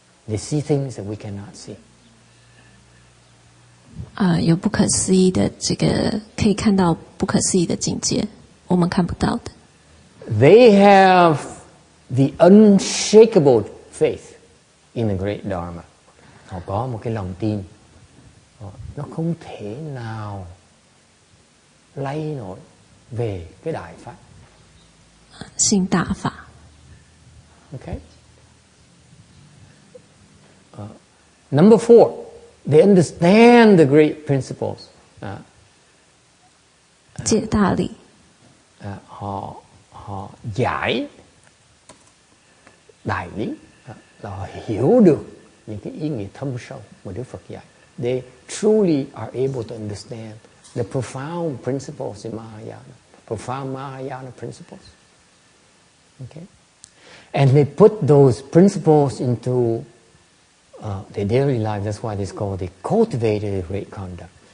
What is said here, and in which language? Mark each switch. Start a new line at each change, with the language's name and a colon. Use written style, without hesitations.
English: They see things that we cannot see.
Chinese: 有不可思议的这个可以看到不可思议的境界，我们看不到的。
English: They have the unshakable faith in the great Dharma.
Vietnamese: Họ có một cái lòng tin, nó không thể nào lay nổi về cái đại pháp.
Chinese: 性大法。
English: Okay. Number 4, they understand the great principles.
Chinese: 解大理。
Vietnamese: Họ giải đại lý, là họ hiểu được những cái ý nghĩa thâm sâu mà Đức Phật dạy.
English: They truly are able to understand the profound principles in Mahayana, profound Mahayana principles. Okay, and they put those principles into their daily life. That's why it's called they cultivated great conduct.